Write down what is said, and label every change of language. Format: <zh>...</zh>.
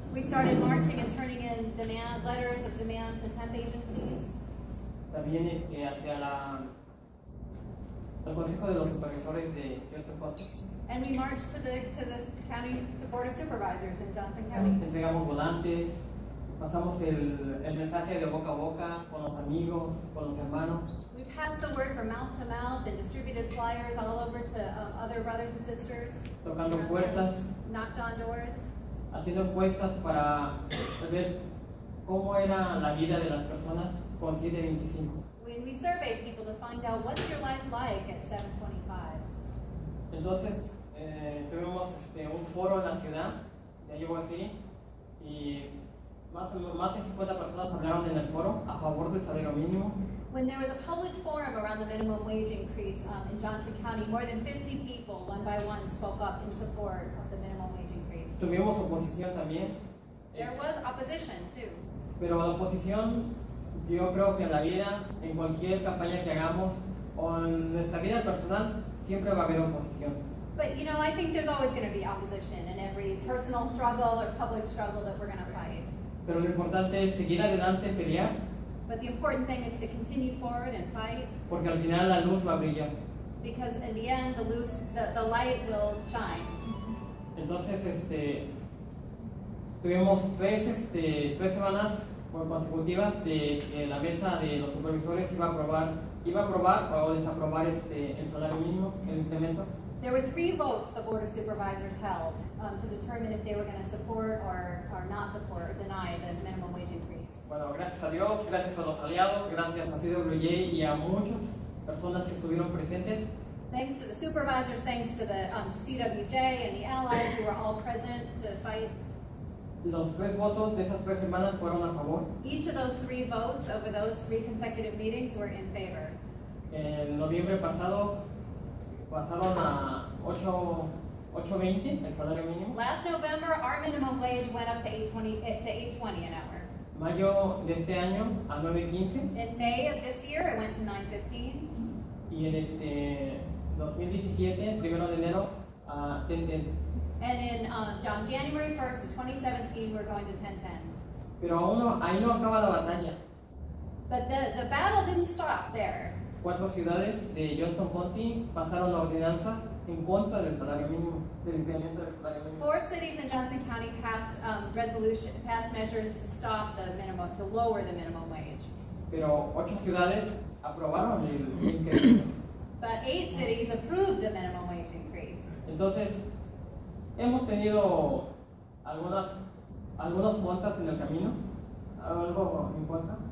<en>We started marching and turning in letters of demand to temp agencies.</en> <es>También hacia el Consejo de los Supervisores de Johnson County.</es> <en>And we marched to the County Board of Supervisors in Johnson County.</en> <es>Entregamos volantes, pasamos el mensaje de boca a boca con los amigos, con los hermanos.</es> <en>We passed the word from mouth to mouth and distributed flyers all over to other brothers and sisters.</en> <es>Tocando puertas,</es> <en>Knocked on doors.</en> <es>haciendo encuestas para ver cómo era la vida de las personas con 7.25.</es> <en>We surveyed people to find out what's your life like at 7.25.</en> <es>Entonces tuvimos un foro en la ciudad de Iowa City y más de 50 personas hablaron en el foro a favor del salario mínimo.</es> <en>When there was a public forum around the minimum wage increase in Johnson County, more than 50 people, one by one, spoke up in support of the minimum wage increase.</en> <es>Tuvimos oposición también.</es> <en>There was opposition too.</en> <es>Pero la oposición, yo creo que en la vida, en cualquier campaña que hagamos o en nuestra vida personal, siempre va a haber oposición.</es> <en>But you know, I think there's always going to be opposition in every personal struggle or public struggle that we're going to fight.</en> <es>Pero lo importante es seguir adelante, pelear,</es> <en>But the important thing is to continue forward and fight,</en> <es>porque al final la luz va a brillar.</es> <en>because in the end, the light will shine.</en> <es>Entonces, tuvimos tres semanas consecutivas de que la mesa de los supervisores iba a aprobar o desaprobar el salario mínimo, el incremento.</es> <en>There were 3 votes the Board of Supervisors held to determine if they were going to support or not support or deny the minimum wage increase.</en> <es>Bueno, gracias a Dios, gracias a los aliados, gracias a CWJ y a muchas personas que estuvieron presentes.</es> <en>Thanks to the supervisors, thanks to CWJ and the allies who were all present to fight.</en> <es>Los 3 votos de esas 3 semanas fueron a favor.</es> <en>Each of those 3 votes over those 3 consecutive meetings were in favor.</en> <es>En noviembre pasado pasaron a 8.20 el salario mínimo.</es> <en>Last November, our minimum wage went up to $8.20 an hour.</en> <es>Mayo de este año a 9.15</es> <en>In May of this year, it went to $9.15.</en> <es>y en 2017, 1 de enero, a 10.10.</es> <en>And on January 1st of 2017, we're going to 10.10.</en> <es>Pero ahí no acaba la batalla.</es> <en>But the battle didn't stop there.</en> <es>4 ciudades de Johnson County pasaron ordenanzas en contra del salario mínimo, del incremento del salario mínimo.</es> <en>4 cities in Johnson County passed measures to stop to lower the minimum wage.</en> <es>Pero 8 ciudades aprobaron el incremento.</es> <en>But 8 cities approved the minimum wage increase.</en> <es>Entonces, hemos tenido algunos contras en el camino, algo en contra.</es>